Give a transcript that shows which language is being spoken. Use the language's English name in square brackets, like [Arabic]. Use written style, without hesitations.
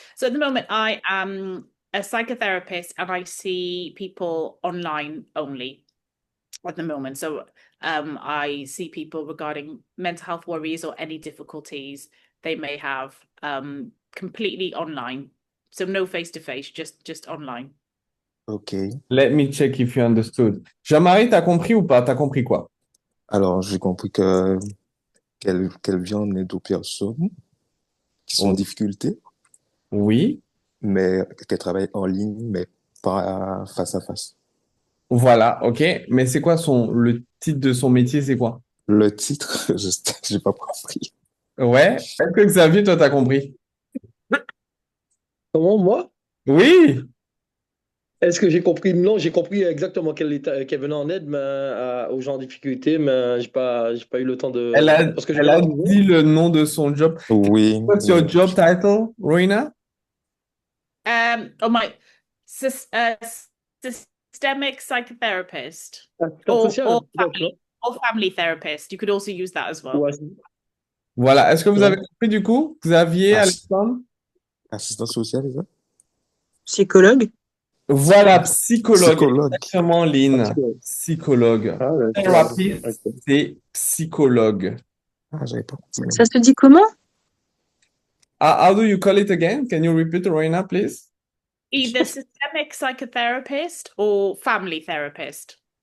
[English] So at the moment, I am a psychotherapist and I see people online only at the moment. So I see people regarding mental health worries or any difficulties they may have completely online. So no face-to-face, just online. Ok. Let me check if you understood. Jean-Marie, [French] t'as compris ou pas? T'as compris quoi? Alors, j'ai compris qu'elle vient en aide aux personnes qui sont en difficulté, Oui. mais qu'elle travaille en ligne, mais pas face à face. Voilà, ok. Mais c'est quoi le titre de son métier, c'est quoi? Le titre, j'ai pas compris. Ouais. Est-ce que Xavier, toi, t'as compris? Comment, moi? Oui. Est-ce que j'ai compris? Non, j'ai compris exactement qu'elle venait en aide aux gens en difficulté, mais j'ai pas eu le temps de... Parce que je Elle a dit le nom de son job. Oui. [English] What's your job title, Roina? My systemic psychotherapist or family therapist. You could also use that as well. [French] Ouais. Voilà. Est-ce que vous avez compris du coup, Xavier, Alexandre? Assistant social, c'est ça? Psychologue. Voilà, psychologue. Exactement, Lynn. Psychologue. Therapist, c'est psychologue. Ah, j'avais pas compris. Ça se dit comment? [English] How do you call it again? Can you repeat, Roina, please? Either systemic psychotherapist or family therapist.